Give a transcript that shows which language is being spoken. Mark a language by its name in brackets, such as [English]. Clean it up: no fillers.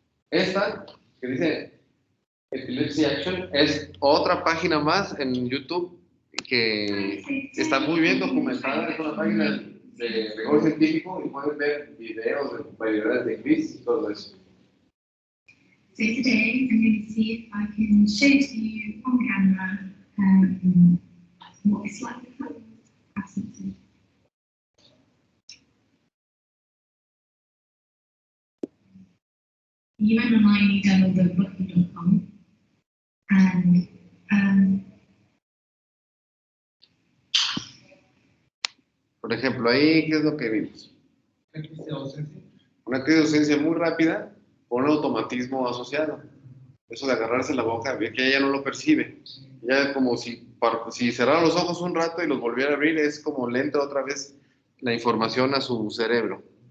[Spanish] Esta, que dice Epilepsy Action, es otra página más en YouTube que está muy bien documentada. Es una página de rigor científico y pueden ver videos de variedades de crisis y todo eso. [English] So today I'm going to see if I can show to you on camera what it's like. Absolutely. You went online, you downloaded Booking.com, and [Spanish] Por ejemplo, ahí, ¿qué es lo que vimos? Crisis de ausencia. Una crisis de ausencia muy rápida con un automatismo asociado. Eso de agarrarse la boca, ve que ella no lo percibe. Ya como si cerrara los ojos un rato y los volviera a abrir, es como le entra otra vez la información a su cerebro.